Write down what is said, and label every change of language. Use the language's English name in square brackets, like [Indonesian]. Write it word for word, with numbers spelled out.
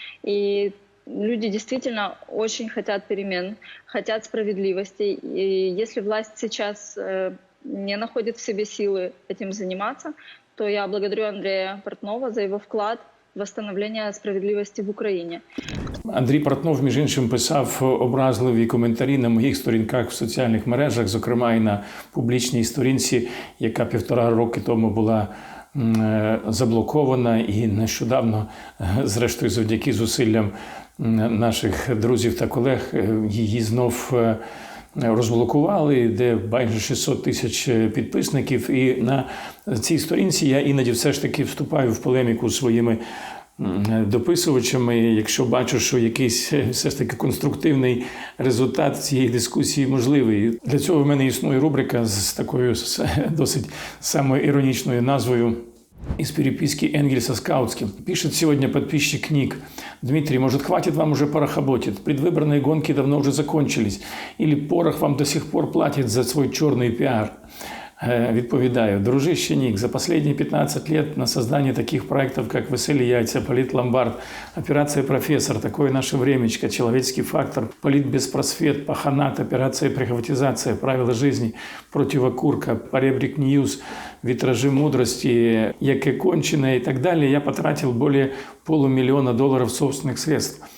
[Russian] И люди действительно очень хотят перемен, хотят справедливости. И если власть сейчас не находит в себе силы этим заниматься, то я благодарю Андрея Портнова за его вклад в восстановление справедливости в Украине. [Ukrainian] Андрій Портнов, між іншим, писав образливі коментарі на моїх сторінках в соціальних мережах, зокрема і на публічній сторінці, яка півтора роки тому була заблокована, і нещодавно, зрештою, завдяки зусиллям наших друзів та колег, її знов розблокували, де майже шістсот тисяч підписників. І на цій сторінці я іноді все ж таки вступаю в полеміку з своїми дописувачами. Якщо бачу, що якийсь все ж таки конструктивний результат цієї дискусії можливий. Для цього в мене існує рубрика з такою досить самоіронічною назвою [Russian] «Из переписки Энгельса с Каутским». Пишет сегодня подписчик Ник. «Дмитрий, может, хватит вам уже порохоботить? Предвыборные гонки давно уже закончились. Или порох вам до сих пор платит за свой черный пиар?» [Ukrainian] Відповідаю: [Russian] дружище Ник, за последние пятнадцать лет на создание таких проектов, как «Веселые яйца», «Политломбард», «Операция Профессор», «Такое наше времечко», «Человеческий фактор», «Политбеспросвет», «Паханат», «Операция Прихватизация», «Правила жизни», «Противокурка», «Поребрик Ньюс», «Витражи мудрости», «Яке кончено» и так далее, я потратил более полумиллиона долларов собственных средств.